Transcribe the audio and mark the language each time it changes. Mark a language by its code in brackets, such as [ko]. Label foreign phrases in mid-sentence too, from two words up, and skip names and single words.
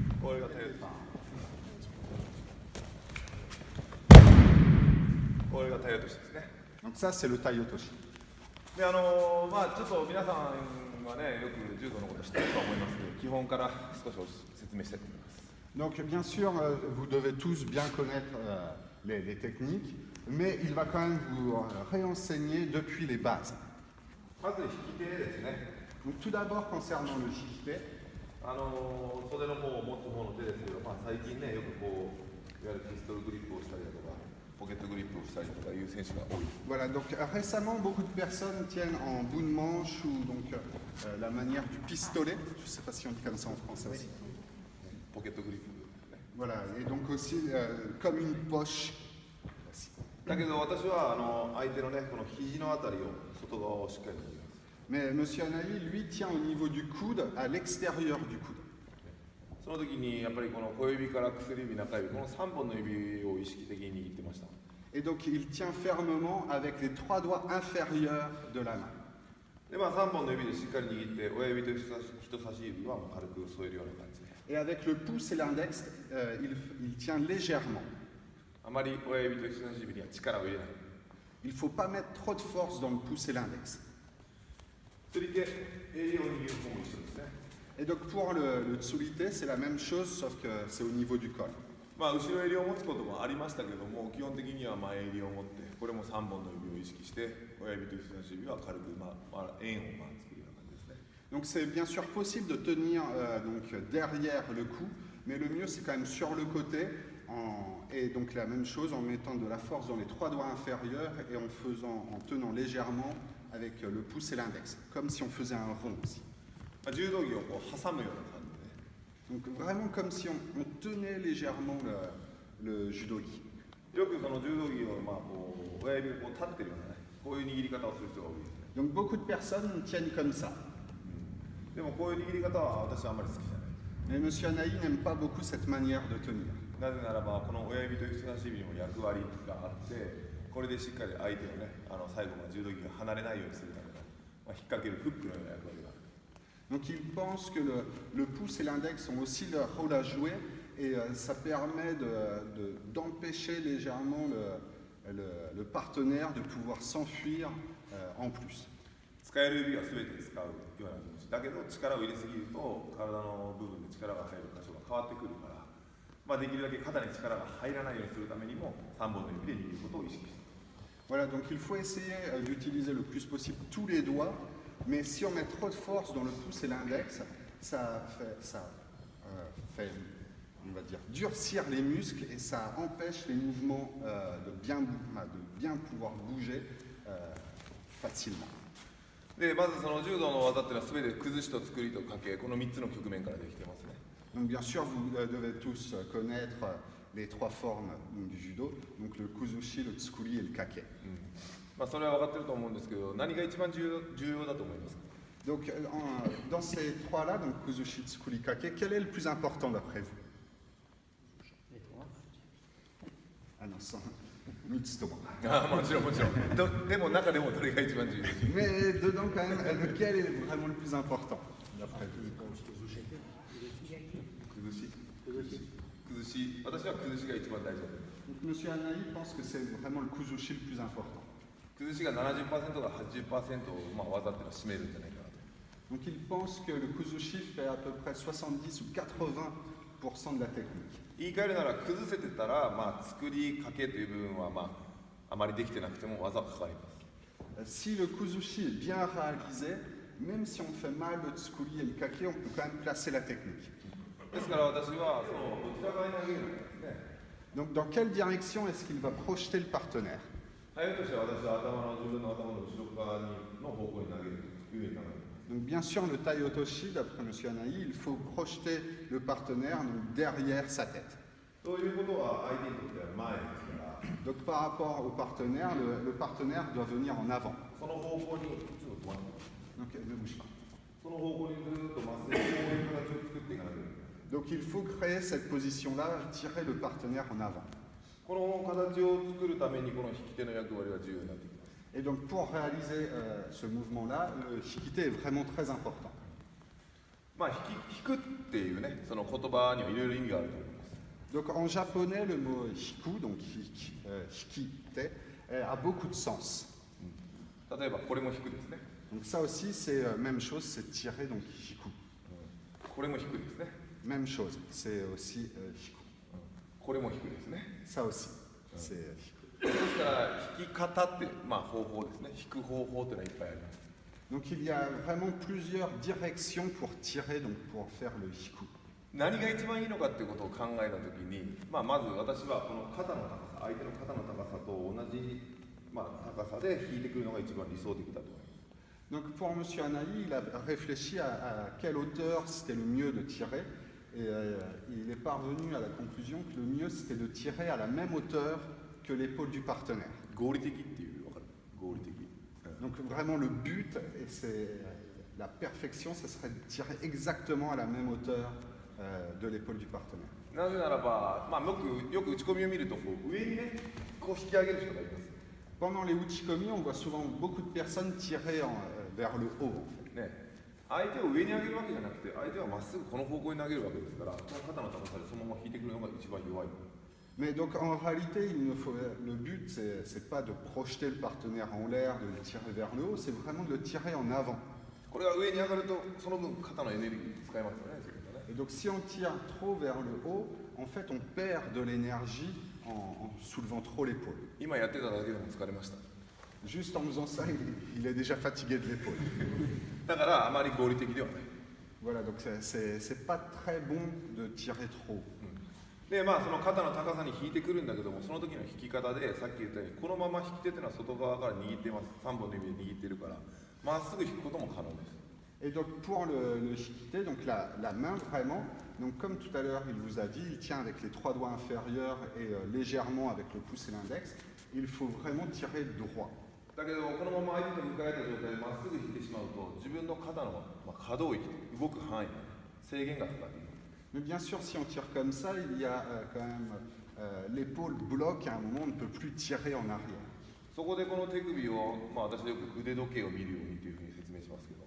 [ja] これが手これが体落としですね。 [fr] Donc ça, c'est le taiotoshi. [ja] でまあちょっと皆さんはねよく柔道のこと知ってるとは思いますけど、基本から少し説明したいと思います。 [fr] Donc bien sûr, vous devez tous bien connaître les techniques, mais il va quand même vous réenseigner depuis les bases. [ja] まず引き手ですね。 [fr] Donc tout d'abord, concernant le shikite, [ja] 袖の方を持つ方の手ですけど、まあ、最近ねよくこういわゆるピストルグリップをしたりだとかポケットグリップをしたりとかいう選手が多い。 [fr] voilà, donc récemment, beaucoup de personnes tiennent en bout de manche ou donc la manière du pistolet, je ne sais pas si on dit comme ça en français aussi. [ja] ポケットグリップ、ね、 [fr] Voilà, et donc aussi comme une poche. [ja] だけど私は相手のねこの肘のあたりを外側をしっかり握ります。 [fr] Mais M. Anaï, lui, tient au niveau du coude, à l'extérieur du coude. [ja] その時にやっぱりこの小指から薬指、中指、この3本の指を意識的に握ってました。 [fr] Et donc il tient fermement avec les 3 doigts inférieurs de la main. [ja] でまあ3本の指でしっかり握って、親指と人差し指は軽く添えるような感じで。 [fr] Et avec le pouce et l'index, il tient légèrement. [ja] あまり親指と人差し指には力を入れない。 [fr] Il ne faut pas mettre trop de force dans le pouce et l'index. [ja] 釣り手、襟を握る方も一緒ですね。 [fr] Et donc pour le tsulite, c'est la même chose, sauf que c'est au niveau du col. [ja] まあ後ろ襟を持つこともありましたけども、基本的には前襟を持って、これも3本の指を意識して、親指と人差し指は軽く円を作るような感じですね。 [fr] Donc c'est bien sûr possible de tenir donc derrière le cou, mais le mieux c'est quand même sur le côté, et donc la même chose en mettant de la force dans les 3 doigts inférieurs et en tenant légèrement avec le pouce et l'index, comme si on faisait un rond aussi. [ja] 柔道着をこう挟むような感じで、ね。 [fr] Donc vraiment comme si on tenait légèrement le judogi. [ja] よくその柔道着をまあこう親指をこう立ってるようなね、こういう握り方をする人が多いですね。 [fr] Donc beaucoup de personnes tiennent comme ça. [ja] でもこういう握り方は私はあんまり好きじゃない。 [fr] Mais M. Anaï n'aime pas beaucoup cette manière de tenir. [ja] なぜならばこの親指と人差し指にも役割があって、これでしっかり相手をね最後まで柔道着が離れないようにするための、まあ、引っ掛けるフックのような役割がある。 [fr] Donc il pense que le pouce et l'index ont aussi leur rôle à jouer et ça permet d'empêcher légèrement le partenaire de pouvoir s'enfuir en plus. [ja] 使える指は全て使うような気持ちだけど、力を入れすぎると体の部分で力が入る箇所が変わってくるから、まあ、できるだけ肩に力が入らないようにするためにも3本の指で握ることを意識している。 [fr] Voilà, donc il faut essayer d'utiliser le plus possible tous les doigts, mais si on met trop de force dans le pouce et l'index, ça fait, on va dire, durcir les muscles et ça empêche les mouvements de bien pouvoir bouger facilement. [ja] でまずその柔道の技っていうのは全て崩しと作りと掛け、この3つの局面からできてますね。 [fr] Donc bien sûr, vous devez tous connaître les 3 formes du judo, donc le kuzushi, le tsukuri et le kake. [ja] まあそれは分かってると思うんですけど、何が一番重要だと思いますか？ [fr] Donc dans ces 3-là, donc [ja] 崩し、作り、掛け, [fr] quel est le plus important d'après vous? Les 3. Ah non, sans Mitsutomo. [ja] ああもちろんもちろん。でも中でもどれが一番重要ですか？ [fr] Mais dedans quand même, lequel est vraiment le plus important d'après vous? [ja] 崩し、私は崩しが一番大事だと思います。 [fr] Donc M. Anaï pense que c'est vraiment le kuzushi le plus important. [ja] 崩しが 70% から 80% をまあ技っていうのは占めるんじゃないかなと。 [fr] Donc il pense que le kuzushi fait à peu près 70 ou 80% de la technique. [ja] 言い換えるなら崩せてたら、まあ、作りかけという部分は、まあ、あまりできてなくても技はかかります。 [fr] Si le kuzushi est bien réalisé, même si on fait mal le tsukuri et le kake, on peut quand même placer la technique. [ja] ですから私はそのどちら側に投げるんですね。 [fr] Donc dans quelle direction est-ce qu'il va projeter le partenaire? [ja] 早としては私は自分の頭の後ろ側の方向に投げるというふうに考えます。 [fr] Donc bien sûr, le taiotoshi, d'après M. Anaï, il faut projeter le partenaire donc, derrière sa tête. [ja] ということは相手にとっては前ですから、 [fr] Donc par rapport au partenaire, le partenaire doit venir en avant. [ja] その方向にちょっと止まってます。 [fr] Donc ne bouge pas. [ja] その方向にずっとまっすぐこういう形を作っていかなきゃいけない。 [fr] Donc il faut créer cette position-là, tirer le partenaire en avant. [ja] この形を作るためにこの引き手の役割は重要になってきます。 [fr] Et donc pour réaliser ce mouvement-là, le shikite est vraiment très important. [ja] まあ引くっていうねその言葉にはいろいろ意味があると思います。 [fr] Donc en japonais, le mot hiku, donc hikite, a beaucoup de sens. [ja] 例えばこれも引くですね。 [fr] Donc ça aussi, c'est même chose, c'est tirer, donc hiku. [ja] これも引くですね。 [fr] Même chose, c'est aussi hiku. [ja] これも引くですね。 [fr] Ça aussi, c'est hiku. [ja] ですから引き方ってまあ方法ですね。引く方法っていうのはいっぱいあります。 [fr] Donc il y a vraiment plusieurs directions pour tirer, donc pour faire le hiku. [ja] 何が一番いいのかっていうことを考えたときに、まあ、まず私はこの肩の高さ、相手の肩の高さと同じ、まあ、高さで引いてくるのが一番理想的だと思います。 [fr] Donc pour M. Anaï, il a réfléchi à quelle hauteur c'était le mieux de tirer et il est parvenu à la conclusion que le mieux c'était de tirer à la même hauteur que l'épaule du partenaire. [ja] 合理的っていう分かる？合理的。 [fr] Donc vraiment le but et c'est la perfection, ce serait de tirer exactement à la même hauteur de l'épaule du partenaire. [ja] なぜならば、まあ、よく打ち込みを見るとこう上にねこう引き上げる人がいます。 [fr] Pendant les uchikomi, on voit souvent beaucoup de personnes tirer vers le haut. En fait. [ja] ね、相手を上に上げるわけじゃなくて相手はまっすぐこの方向に投げるわけですからこの肩の高さでそのまま引いてくるのが一番弱い。 [fr] Mais donc en réalité, le but, c'est pas de projeter le partenaire en l'air, de le tirer vers le haut, c'est vraiment de le tirer en avant. [ja] これが上に上がるとその分肩のエネルギー使いますよね。 [fr] Et donc si on tire trop vers le haut, en fait on perd de l'énergie en soulevant trop l'épaule. [ja] 今やってただけでも疲れました。 [fr] Juste en faisant ça, il est déjà fatigué de l'épaule. [ja] だからあまり合理的ではない。 [fr] Voilà, donc c'est pas très bon de tirer trop. [ja] でまあその肩の高さに引いてくるんだけどもその時の引き方でさっき言ったようにこのまま引き手っていうのは外側から握ってます。3本の指で握ってるからまっすぐ引くことも可能です。 [fr] Et donc pour le shikite, donc la main vraiment, donc comme tout à l'heure il vous a dit, il tient avec les 3 doigts inférieurs et légèrement avec le pouce et l'index. Il faut vraiment tirer droit. [ja] だけどこのまま相手と向かえた状態でまっすぐ引いてしまうと自分の肩の、可動域動く範囲制限がかかっています。 [fr] Mais bien sûr, si on tire comme ça, il y a quand même l'épaule bloque et à un moment on ne peut plus tirer en arrière. [ja] そこでこの手首を、私はよく腕時計を見るようにというふうに説明しますけど